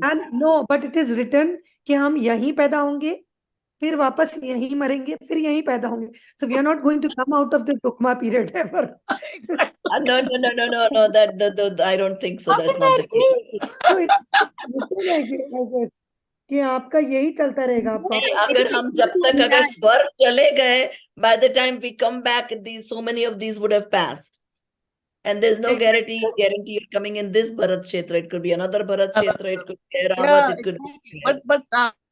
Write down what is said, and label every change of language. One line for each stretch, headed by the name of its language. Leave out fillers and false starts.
English: And no, but it is written
Hindi: कि हम यहीं पैदा होंगे, फिर वापस यहीं मरेंगे, फिर यहीं पैदा होंगे.
English: So we are not going to come out of the Dukma period ever. Exactly. No. That I don't think so. That's not the case. So it's written
Hindi: है कि आपका यही चलता रहेगा. आप नहीं, वापस अगर हम जब तक अगर स्वर्ग चले गए,
English: by the time we come back, so many of these would have passed. And there's no guarantee you're coming in this Bharat Kshetra. It could be another Bharat Kshetra. It could be Ravat. Yeah, It could exactly. be.